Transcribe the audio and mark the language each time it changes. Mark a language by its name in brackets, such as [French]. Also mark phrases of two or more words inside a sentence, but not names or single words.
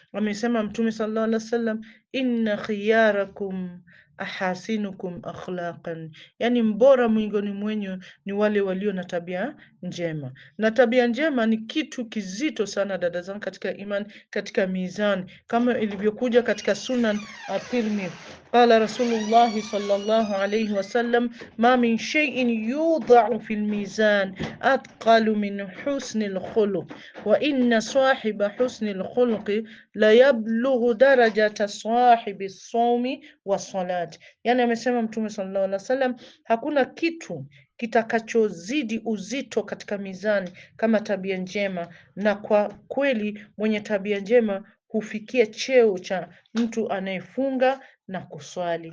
[Swahili] Amesema Mtume [Arabic] صلى الله عليه وسلم إن خياركم أحاسنكم أخلاقا, [Swahili] yani mbora miongoni mwenyu ni wale walio na tabia njema. Na tabia njema ni kitu kizito sana, dada zangu katika iman, katika mizani, kama ilivyokuja katika Sunan at-Tirmidhi. [Arabic] قال رسول الله صلى الله عليه وسلم ما من شيء يوضع في الميزان أثقل من حسن الخلق وإن صاحب حسن الخلق ليبلغ درجة صاحب الصوم والصلاة. [Swahili] Yani amesema Mtume [Arabic] صلى الله عليه وسلم, [Swahili] hakuna kitu kitakachozidi uzito katika mizani kama tabia njema, na kwa kweli mwenye tabia njema hufikia cheo cha mtu anayefunga na kuswali.